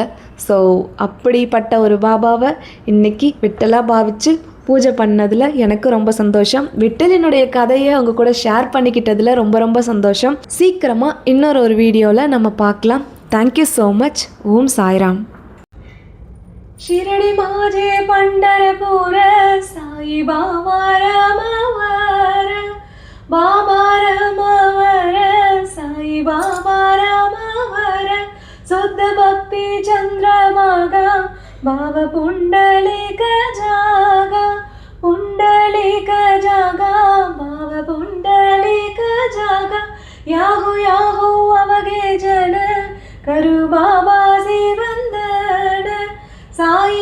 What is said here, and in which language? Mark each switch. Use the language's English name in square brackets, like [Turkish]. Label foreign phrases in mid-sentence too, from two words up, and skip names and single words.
[Tamil] ஸோ அப்படிப்பட்ட ஒரு பாபாவை இன்றைக்கி விட்டலாக பாவித்து பூஜை பண்ணதில் எனக்கு ரொம்ப சந்தோஷம். விட்டலினுடைய கதையை அவங்க கூட ஷேர் பண்ணிக்கிட்டதில் ரொம்ப ரொம்ப சந்தோஷம். சீக்கிரமாக இன்னொரு வீடியோவில் நம்ம பார்க்கலாம். [English] thank you so much. [Tamil] ஓம் சாய்ராம். [Marathi] शिरडी माझे पंढरपूर साई बाबा रामावर, बाबा रामावर, साई बाबा रामावर, शुद्ध भक्ती चंद्रभागा, भाव पुंडलिक जागा, पुंडलिक जागा, भाव पुंडलिक जागा, याहू याहू अवगे जन, करू बाबाजी वंदन, साई